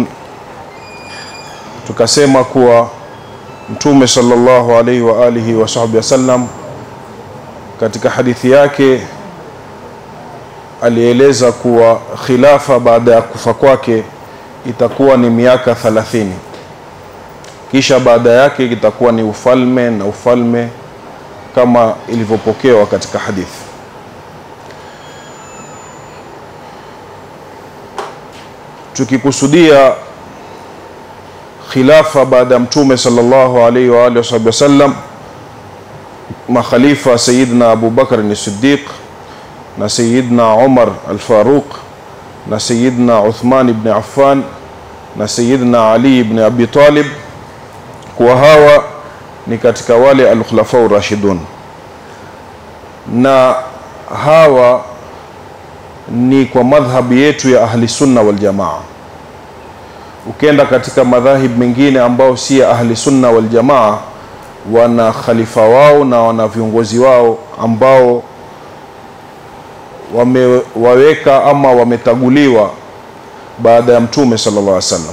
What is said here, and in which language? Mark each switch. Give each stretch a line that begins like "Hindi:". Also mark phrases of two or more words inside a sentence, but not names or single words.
Swahili: Tukasema kuwa Mtume
Arabic: صلى الله عليه وآله وصحبه وسلم
Swahili: katika hadithi yake alieleza kuwa khilafa baada ya kufa kwake itakuwa ni miaka 30, kisha baada yake itakuwa ni ufalme na ufalme, kama ilivyopokewa katika hadithi. Tukikusudia khilafa baada ya Mtume
Arabic: صلى الله عليه وآله وسلم,
Swahili: makhalifa Sayyidina Abu Bakr as-Siddiq na Sayyidina Umar al-Faruq na Sayyidina Uthman ibn Affan na Sayyidina Ali ibn Abi Talib, kwa hawa ni katika wale
Arabic: الخلفاء الراشدون,
Swahili: na hawa ni kwa madhhabi yetu ya
Arabic: أهل السنة والجماعة.
Swahili: Ukienda katika madhahib mengine ambao si ya
Arabic: أهل السنة والجماعة,
Swahili: wana khalifa wao na wana viongozi wao ambao wamewaweka ama wametaguliwa baada ya Mtume
Arabic: صلى الله عليه وسلم.